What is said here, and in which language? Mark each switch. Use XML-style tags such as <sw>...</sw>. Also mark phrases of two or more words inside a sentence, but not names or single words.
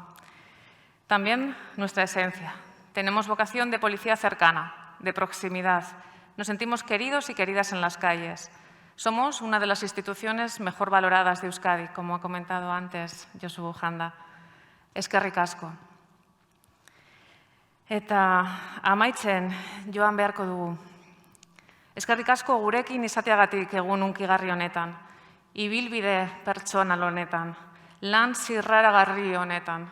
<es>También nuestra esencia. Tenemos vocación de policía cercana, de proximidad. Nos sentimos queridos y queridas en las calles. Somos una de las instituciones mejor valoradas de Euskadi, como ha comentado antes Josu Bujanda.</es> <eu>Eskerrik asko. Eta amaitzen joan beharko dugu. Eskerrik asko gurekin izateagatik egun hunkigarri honetan, ibilbide pertsonal honetan, lan zirraragarri honetan.</eu>